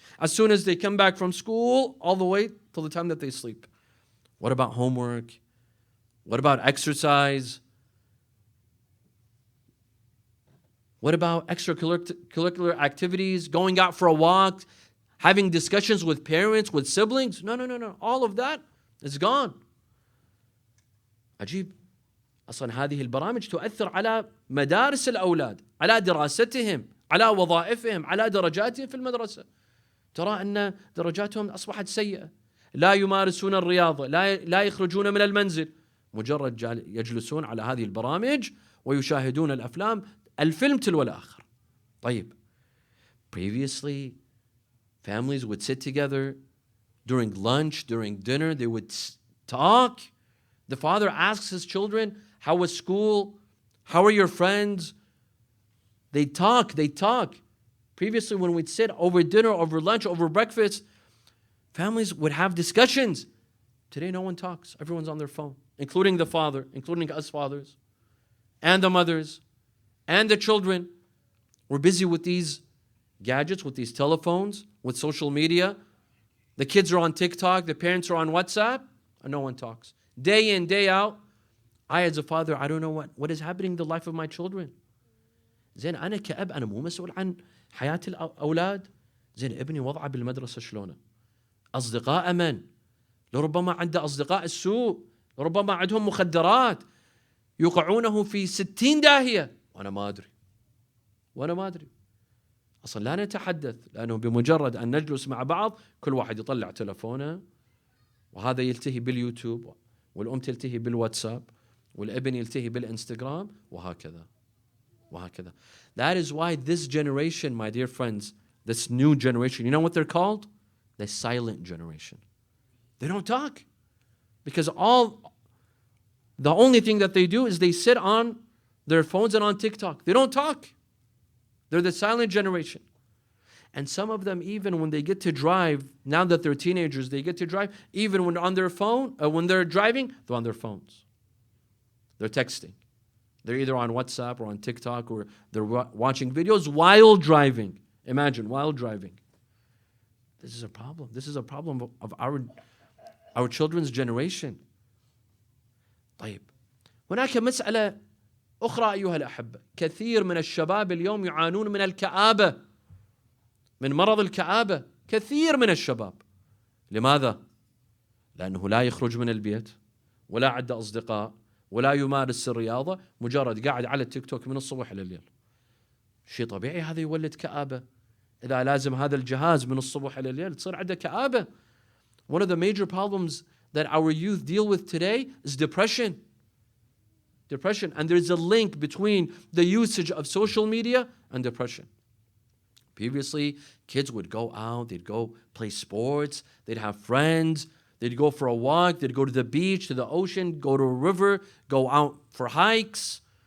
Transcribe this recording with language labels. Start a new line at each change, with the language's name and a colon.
English: As soon as they come back from school, all the way till the time that they sleep. What about homework? What about exercise? What about extracurricular activities, going out for a walk, having discussions with parents, with siblings? No. All of that is gone.
Arabic: عجيب. أصلا هذه البرامج تؤثر على مدارس الأولاد، على دراستهم، على وظائفهم، على درجاتهم في المدرسة. ترى أن درجاتهم أصبحت سيئة. لا يمارسون الرياضة، لا يخرجون من المنزل. مجرد يجلسون على هذه البرامج ويشاهدون الأفلام، الفيلم تلو الآخر. طيب.
English: Previously, families would sit together during lunch, during dinner. They would talk. The father asks his children, how was school? How are your friends? They talk. Previously, when we'd sit over dinner, over lunch, over breakfast, families would have discussions. Today, no one talks. Everyone's on their phone, including the father, including us fathers, and the mothers, and the children. We're busy with these gadgets, with these telephones, with social media. The kids are on TikTok, the parents are on WhatsApp, and no one talks. Day in, day out, I as a father, I don't know what is happening in the life of my children.
Arabic: زين أنا كأب أنا مو مسؤول عن حياة الأولاد. زين ابني وضعه بالمدرسة شلونه؟ أصدقاء من؟ لربما عنده أصدقاء السوء، لربما عندهم مخدرات يوقعونه في 60 داهية وأنا ما أدري. أصلا لا نتحدث، لأنه بمجرد أن نجلس مع بعض كل واحد يطلع تلفونه، وهذا يلتهي باليوتيوب، والأم تلتهي بالواتساب، والابن يلتهي بالإنستغرام، وهكذا.
English: That is why this generation, my dear friends, this new generation, you know what they're called? The silent generation. They don't talk. Because the only thing that they do is they sit on their phones and on TikTok. They don't talk. They're the silent generation. And some of them, even when they get to drive, now that they're teenagers, they get to drive, even when on their phone, when they're driving, they're on their phones. They're texting. They're either on WhatsApp or on TikTok, or they're watching videos while driving. Imagine, while driving. This is a problem. This is a problem of our children's generation.
Arabic: طيب. هناك مسألة أخرى أيها الأحبة. كثير من الشباب اليوم يعانون من الكآبة، من مرض الكآبة. كثير من الشباب. لماذا؟ لأنه لا يخرج من البيت، ولا عنده أصدقاء، ولا يمارس الرياضة، مجرد قاعد على التيك توك من الصبح إلى الليل. شيء طبيعي هذا يولد كآبة. إذا لازم هذا الجهاز من الصبح إلى الليل تصير عنده كآبة.
English: One of the major problems that our youth deal with today is depression. Depression. And there's a link between the usage of social media and depression. Previously, kids would go out, they'd go play sports, they'd have friends, they'd go for a walk, they'd go to the beach, to the ocean, go to a river, go out for hikes.